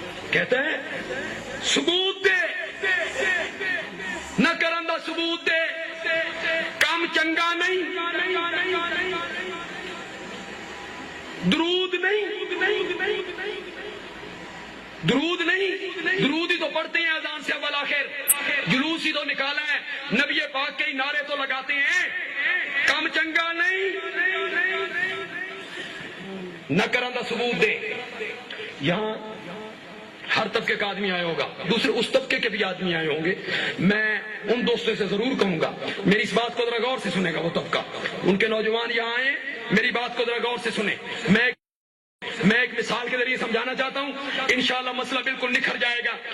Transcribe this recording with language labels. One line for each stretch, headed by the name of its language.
Punjabi: کہتے ہیں ثبوت دے، نہ کرن دا ثبوت دے. کام چنگا نہیں،
Urdu: درود نہیں، درود نہیں، درود ہی تو پڑھتے ہیں اذان سے اول آخر. جلوس ہی تو نکالا ہے، نبی پاک کے ہی نعرے تو لگاتے ہیں.
Punjabi: کام چنگا نہیں، نہ کرن دا ثبوت دے.
Urdu: یہاں ہر طبقے کا آدمی آیا ہوگا، دوسرے اس طبقے کے بھی آدمی آئے ہوں گے. میں ان دوستوں سے ضرور کہوں گا میری اس بات کو ذرا غور سے سنے گا. وہ طبقہ، ان کے نوجوان یہاں آئے، میری بات کو ذرا غور سے سنیں. میں ایک مثال کے ذریعے سمجھانا چاہتا ہوں، انشاءاللہ مسئلہ بالکل نکھر جائے گا.